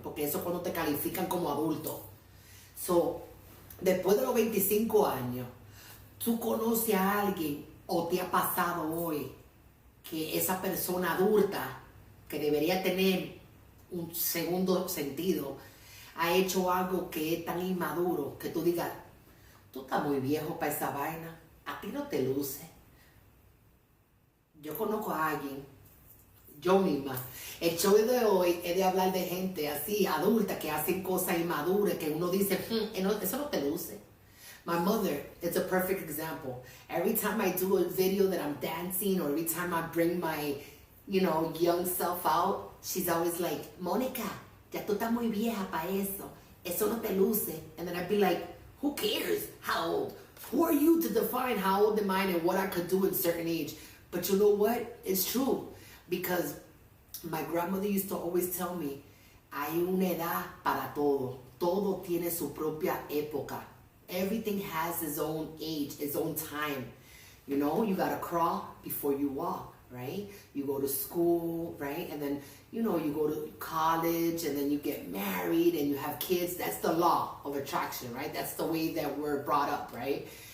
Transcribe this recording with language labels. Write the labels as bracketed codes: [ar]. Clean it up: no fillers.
[es] Porque eso es cuando te califican como adulto. So, después de los 25 años, tú conoces a alguien o te ha pasado hoy que esa persona adulta, que debería tener un segundo sentido, ha hecho algo que es tan inmaduro que tú digas, tú estás muy viejo para esa vaina, a ti no te luce. Yo conozco a alguien, yo misma. El show de hoy es de hablar de gente así, adulta, que hacen cosas inmaduras, que uno dice, eso no te luce. [en] My mother, it's a perfect example. Every time I do a video that I'm dancing, or every time I bring my, young self out, she's always like, Mónica, [es] ya tú estás muy vieja para eso. Eso no te luce. [en] And then I'd be like, who cares how old? Who are you to define how old am I and what I could do at a certain age? But you know what? It's true. Because my grandmother used to always tell me, [es] hay una edad para todo. Todo tiene su propia época. [en] Everything has its own age, its own time. You gotta crawl before you walk, right? You go to school, right? And then, you go to college, and then you get married and you have kids. That's the law of attraction, right? That's the way that we're brought up, right?